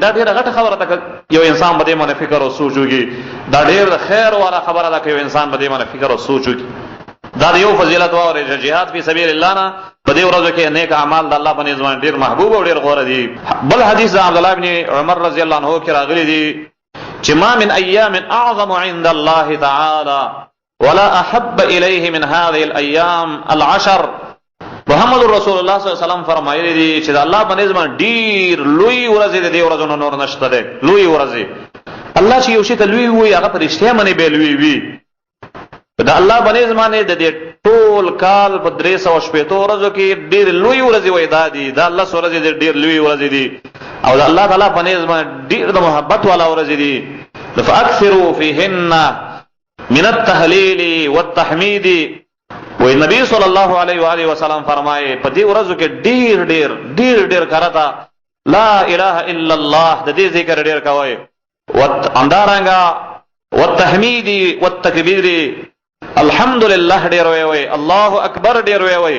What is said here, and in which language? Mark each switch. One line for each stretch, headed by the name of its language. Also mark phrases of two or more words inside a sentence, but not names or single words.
Pashto: دا ډیره غټه خبره ده یو انسان بده باندې فکر او سوچ وکړي. دا ډیره خیر والا خبره ده چې یو انسان بده باندې فکر او سوچ وکړي. دا یو فضیلت او
Arabic: جهاد فی سبیل الله
Pashto: نه په دې ورځو کې نیک اعمال د الله په نظام ډیر محبوب او ډیر غوړه دي. بل حدیث عبد الله ابن عمر رضی الله عنه کې راغلی دی چې
Arabic: ما من ایام اعظم عند الله تعالی ولا احب الیه من هذه الايام العشر.
Pashto: محمد رسول الله صلی الله علیه وسلم فرمایلی دي چې د الله په نظام ډیر لوی ورځې دي ورځو نور نشته ده. لوی ورځې الله چې یو شی ته لوی وي هغه په رښتیا باندې به لوی وي. دا الله باندې زمانه د دې ټول کال په 360 ورځو کې ډېر لوی ورځې وای دا الله سره دې ډېر لوی ورځې دي او دا الله تعالی باندې زمانه ډېر د محبت والا ورځې دي.
Arabic: فاكثروا فيهن من التهليل والتحميد.
Pashto: و نبی
Arabic: صلی الله علیه و آله وسلم
Pashto: فرمایي په دې ورځو کې ډېر کرتا
Arabic: لا اله الا الله
Pashto: د دې ذکر ډېر کوي. و اندارنګا
Arabic: والتحمید والتکبیر
Pashto: الحمدلله ډیر وی،
Arabic: الله اکبر
Pashto: ډیر وی.